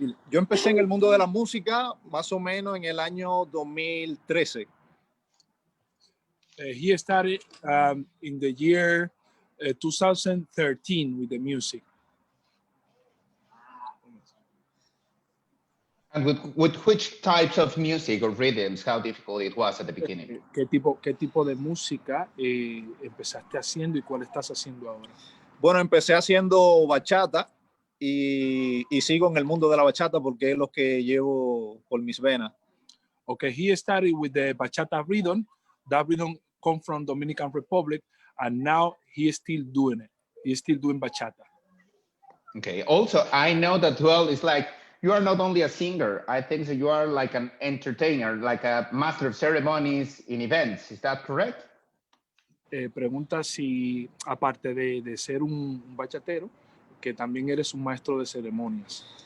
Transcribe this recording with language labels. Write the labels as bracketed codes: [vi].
[es] Yo empecé en el mundo de la música más o menos en el año 2013. [en] He started in the year 2013 with the music. And with which types of music or rhythms, how difficult it was at the beginning? [es] ¿Qué tipo de música empezaste haciendo y cuál estás haciendo ahora? Bueno, empecé haciendo bachata y sigo en el mundo de la bachata porque es lo que llevo por mis venas. [en] Okay, he started with the bachata rhythm. That rhythm come from Dominican Republic, and now he is still doing it. He is still doing bachata. Okay, also, I know that, well, it's like, you are not only a singer, I think that you are like an entertainer, like a master of ceremonies in events. Is that correct? [es] Pregunta si, aparte de ser un bachatero, que también eres un maestro de ceremonias.